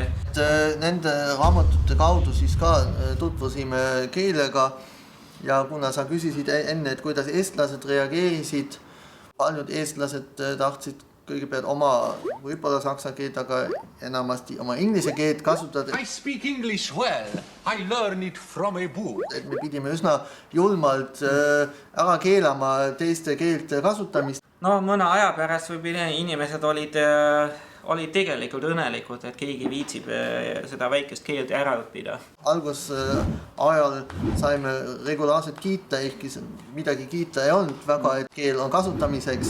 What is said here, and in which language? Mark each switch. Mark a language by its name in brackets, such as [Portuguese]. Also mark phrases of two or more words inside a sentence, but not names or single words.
[Estonian] Nende raamatute kaudu siis ka tutvusime keelega ja kuna sa küsisid enne, et kuidas eestlased reageerisid, paljud eestlased tahtsid kõigepealt oma võib-olla saksa keelt, aga enamasti oma inglise keelt kasutada. [English] I speak English well. I learn it from a book. [Estonian] Et me pidime üsna julmalt ära keelama teiste keelte kasutamist. No mõne aja pärast võib-olla inimesed olid tegelikult õnnelikud, et keegi viitsib seda väikest keelt ära õppida. Algusajal saime regulaarselt kiita, ehkki midagi kiita ei olnud väga, et keel on kasutamiseks.